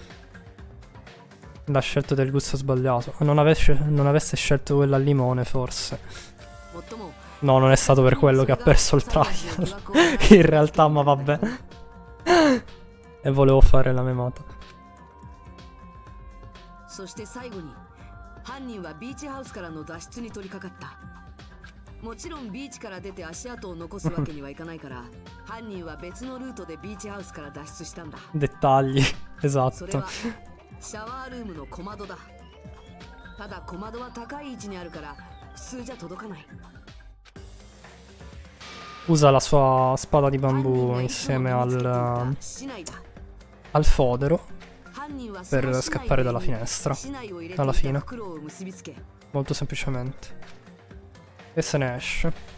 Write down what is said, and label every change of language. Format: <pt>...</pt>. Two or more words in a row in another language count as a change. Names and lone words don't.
<it>La scelta del gusto sbagliato. Non avesse scelto quella al limone, forse. No, non è stato per quello che ha perso il trial. In realtà, ma vabbè. E volevo fare la memata.</it> <ja>そして最後に犯人はビーチハウスからの脱出に取り掛かった。もちろんビーチから出て足跡を残すわけにはいかないから犯人は別のルートでビーチハウスから脱出したんだ。</ja> <it>Dettagli, esatto.</it> <ja>シャワールームの小窓だ。ただ小窓は高い位置にあるから普通じゃ届かない。</ja> <it>Usa la sua spada di bambù insieme al fodero per scappare dalla finestra alla fine, molto semplicemente, e se ne esce.</it>